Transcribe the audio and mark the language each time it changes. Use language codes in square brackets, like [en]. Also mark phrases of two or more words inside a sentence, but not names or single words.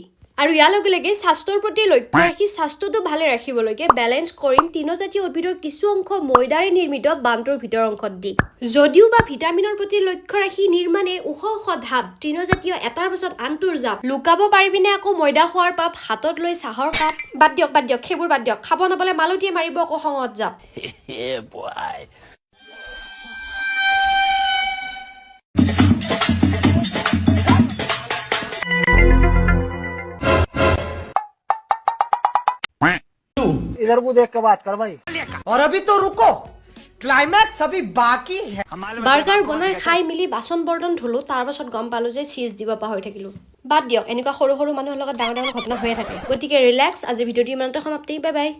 [as] আৰু ইয়াৰ লগে লগে স্বাস্থ্যৰ প্ৰতি লক্ষ্য ৰাখি স্বাস্থ্যটো ভালে ৰাখিবলৈকে বেলেঞ্চ কৰিম তৃণজাতীয় উদ্ভিদৰ কিছু অংশ ময়দাৰে নিৰ্মিত বানটোৰ ভিতৰ অংশত দি। যদিও বা ভিটামিনৰ প্ৰতি লক্ষ্য ৰাখি নিৰ্মাণে ওখ ধাপ তৃণজাতীয় এটাৰ পাছত আনটোৰ জাপ, লুকাব পাৰিবিনে আকৌ ময়দা খোৱাৰ পাপ, হাতত লৈ চাহৰ কাপ। বাদ দিয়ক সেইবোৰ বাদ দিয়ক, খাব নাপালে মালতীয়ে মাৰিব আকৌ খঙত জাপ। [hi] इधर को देख के बात कर भाई। और अभी तो रुको, क्लाइमैक्स अभी बाकी है। [as] বাৰ্গাৰ বনাই খাই মিলি বাচন বৰ্তন ধুলো, তাৰ পাছত গম পালো যে চীজ দিব পাহৰি থাকিলো। বাদ দিয়ক, এনেকুৱা সৰু সৰু মানুহৰ লগত ডাঙৰ ডাঙৰ ঘটনা হৈয়ে থাকে। গতিকে ৰিলেক্স, আজি ভিডিঅ'টো ইমানতে সমাপ্তি, [en] bye bye.